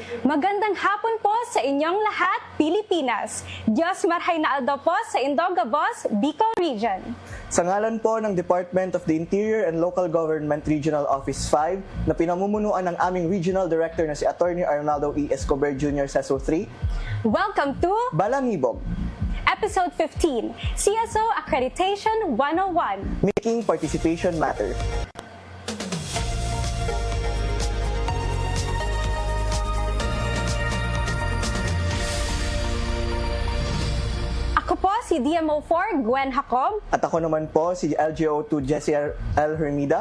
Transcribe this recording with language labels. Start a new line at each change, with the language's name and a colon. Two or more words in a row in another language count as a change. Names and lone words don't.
Filipino: Magandang hapon po sa inyong lahat, Pilipinas.
Bikol: Diyos marhay na aldaw po sa Indogabos, Bicol Region.
Filipino: Sa ngalan po ng Department of the Interior and Local Government Regional Office 5 na pinamumunuan ng aming Regional Director na si Attorney Arnaldo E. Escobar Jr. CSO 3,
English: Welcome to Balangibog, Episode 15, CSO Accreditation 101. Making Participation Matter.
Filipino: Ako po si DMO4 Gwen Jacob. At ako naman po si LGO2 Jessie L. Hermida.